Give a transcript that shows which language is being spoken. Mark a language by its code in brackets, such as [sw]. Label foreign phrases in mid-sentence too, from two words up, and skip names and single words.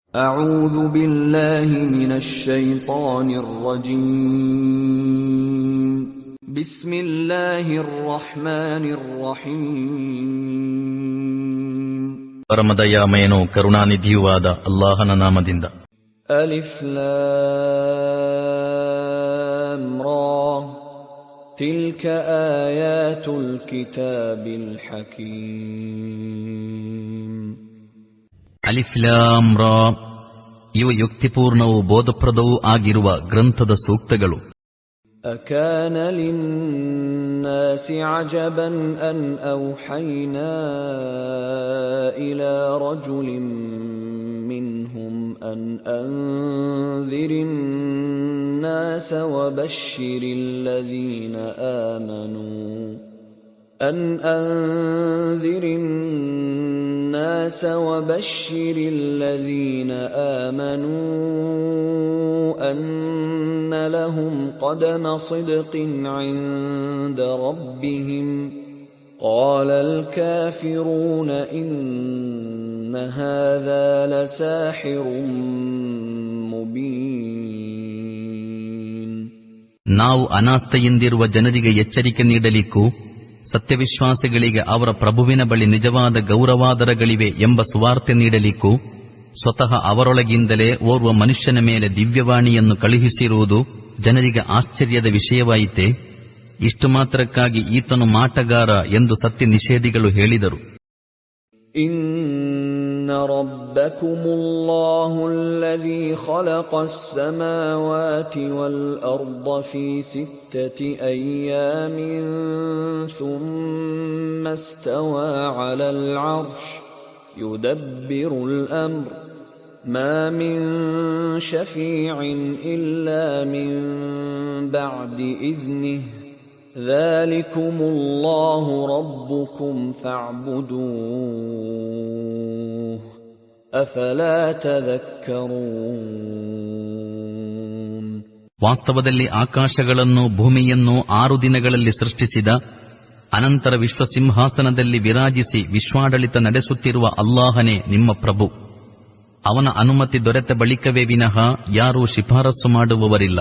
[ar] أعوذ بالله من الشيطان الرجيم بسم الله الرحمن الرحيم [kn] ಪರಮದಯಾಮಯನೂ ಕರುಣಾನಿಧಿಯೂ ಆದ ಅಲ್ಲಾಹನ ನಾಮದಿಂದ. [ar] الر تلك آيات الكتاب الحكيم. الر, [kn] ಇವು ಯುಕ್ತಿಪೂರ್ಣವೂ ಬೋಧಪ್ರದವೂ ಆಗಿರುವ ಗ್ರಂಥದ ಸೂಕ್ತಗಳು. [ar] أكان للناس عجبا أن أوحينا إلى رجل منهم أن أنذر الناس وبشر الذين آمنوا أن أنذر الناس وبشر الذين آمنوا أن لهم قدم صدق عند ربهم قال الكافرون إن هذا لساحر مبين. [kn] ನಾವು ಅನಾಸ್ಥೆಯಿಂದಿರುವ ಜನರಿಗೆ ಎಚ್ಚರಿಕೆ ನೀಡಲಿಕ್ಕೂ ಸತ್ಯವಿಶ್ವಾಸಿಗಳಿಗೆ ಅವರ ಪ್ರಭುವಿನ ಬಳಿ ನಿಜವಾದ ಗೌರವಾದರಗಳಿವೆ ಎಂಬ ಸುವಾರ್ತೆ ನೀಡಲಿಕ್ಕೂ ಸ್ವತಃ ಅವರೊಳಗಿಂದಲೇ ಓರ್ವ ಮನುಷ್ಯನ ಮೇಲೆ ದಿವ್ಯವಾಣಿಯನ್ನು ಕಳುಹಿಸಿರುವುದು ಜನರಿಗೆ ಆಶ್ಚರ್ಯದ ವಿಷಯವಾಯಿತೆ. ಇಷ್ಟು ಮಾತ್ರಕ್ಕಾಗಿ ಈತನು ಮಾಟಗಾರ ಎಂದು ಸತ್ಯ ನಿಷೇಧಿಗಳು ಹೇಳಿದರು. [ar] إن ربكم الله الذي خلق السماوات والأرض في 6 أيام ثم استوى على العرش يدبر الأمر ما من شفيع إلا من بعد إذنه ذلكم الله ربكم فاعبدوه أفلا تذكرون. [kn] ವಾಸ್ತವದಲ್ಲಿ ಆಕಾಶಗಳನ್ನು ಭೂಮಿಯನ್ನು 6 ದಿನಗಳಲ್ಲಿ ಸೃಷ್ಟಿಸಿದ ಅನಂತರ ವಿಶ್ವಸಿಂಹಾಸನದಲ್ಲಿ ವಿರಾಜಿಸಿ ವಿಶ್ವಾಡಳಿತ ನಡೆಸುತ್ತಿರುವ ಅಲ್ಲಾಹನೇ ನಿಮ್ಮ ಪ್ರಭು. ಅವನ ಅನುಮತಿ ದೊರೆತ ಬಳಿಕವೇ ವಿನಃ ಯಾರೂ ಶಿಫಾರಸು ಮಾಡುವವರಿಲ್ಲ.